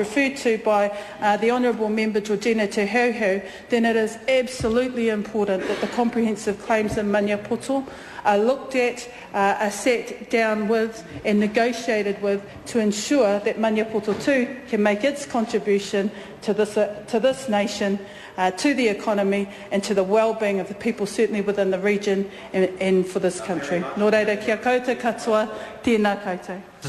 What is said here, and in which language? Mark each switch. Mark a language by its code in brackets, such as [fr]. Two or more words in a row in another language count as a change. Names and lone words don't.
[en] referred to by the Honourable Member Georgina Te Hauhau, then it is absolutely important that the comprehensive claims in Maniapoto are looked at, are sat down with and negotiated with to ensure that Maniapoto too can make its contribution to this nation, to the economy and to the well-being of the people, certainly within the region and for this country. [mi] Nō reira, kia koutou katoa, tēnā koutou.